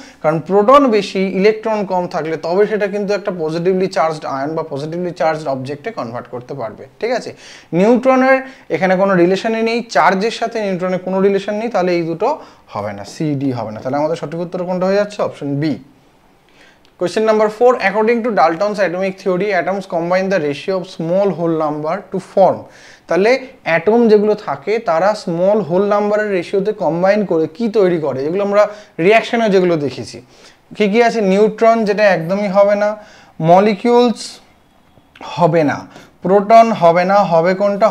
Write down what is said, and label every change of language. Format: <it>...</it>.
<bn>কারণ প্রোটন বেশি ইলেকট্রন কম থাকলে তবে সেটা কিন্তু একটা পজিটিভলি চার্জড আয়ন বা পজিটিভলি চার্জড অবজেক্টে কনভার্ট করতে পারবে। ঠিক আছে, নিউট্রনের এখানে কোনো রিলেশনই নেই, চার্জের সাথে নিউট্রনের কোনো রিলেশন নেই, তাহলে এই দুটো হবে না, সি ডি হবে না। তাহলে আমাদের সঠিক উত্তর কোনটা হয়ে যাচ্ছে? Option B.</bn> <en>Question number 4, according to Dalton's atomic theory, atoms combine the ratio of small whole number to form.</en> <bn>তাহলে অ্যাটম যেগুলো থাকে তারা স্মল হোল নাম্বারের রেশিওতে কম্বাইন করে কি তৈরি করে, যেগুলো আমরা রিয়াকশনে যেগুলো দেখেছি। কি কি আছে? নিউট্রন, যেটা একদমই হবে না। মলিকিউলস হবে না। প্রোটন হবে না। হবে কোনটা?</bn>